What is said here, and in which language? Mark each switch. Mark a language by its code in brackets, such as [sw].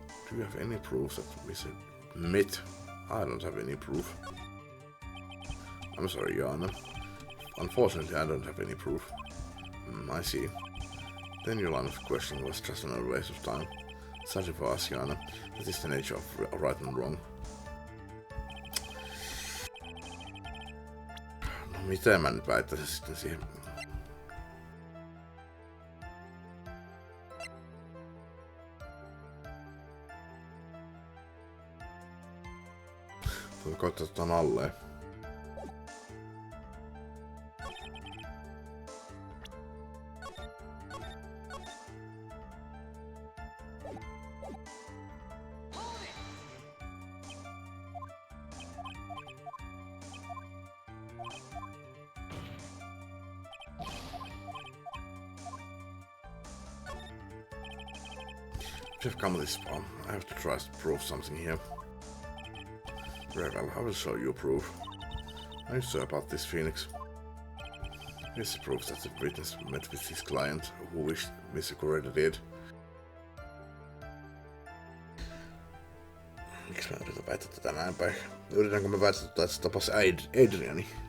[en] Do you have any proof that Mr. met? I don't have any proof. I'm sorry, Jana. Unfortunately, I don't have any proof. I see. Then your line of questioning was just another waste of time. Such for us, Jana. That is the nature of right and wrong. [fi] No mitä mä nyt väittäisin sitten siihen? Voi koittaa ton alleen. [en] I've come this far. I have to try to prove something here. Very well, I will show you proof. Are you sure about this, Phoenix? Here's the proof that the witness met with his client, who wished Mr. Correa dead. [fi] Miksi mä yritän väittää tätä näin päin? Yritänkö mä väittää, että se tapasi Adriani?